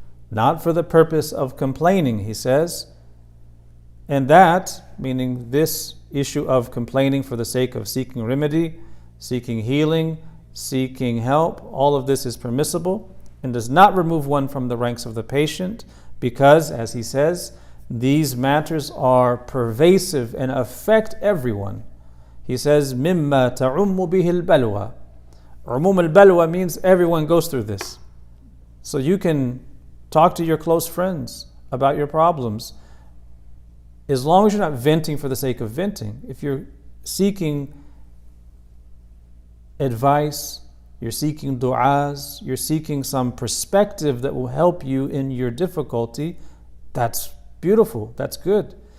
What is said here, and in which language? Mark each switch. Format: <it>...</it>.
<en>Not for the purpose of complaining, he says. And that, meaning this issue of complaining for the sake of seeking remedy, seeking healing, seeking help, all of this is permissible and does not remove one from the ranks of the patient because, as he says, these matters are pervasive and affect everyone. He says,</en> <ar>مِمَّا تَعُمُّ بِهِ الْبَلْوَى.</ar> <en>Umum al-balwa means everyone goes through this. So you can talk to your close friends about your problems as long as you're not venting for the sake of venting. If you're seeking advice, you're seeking du'as, you're seeking some perspective that will help you in your difficulty, that's beautiful, that's good.</en>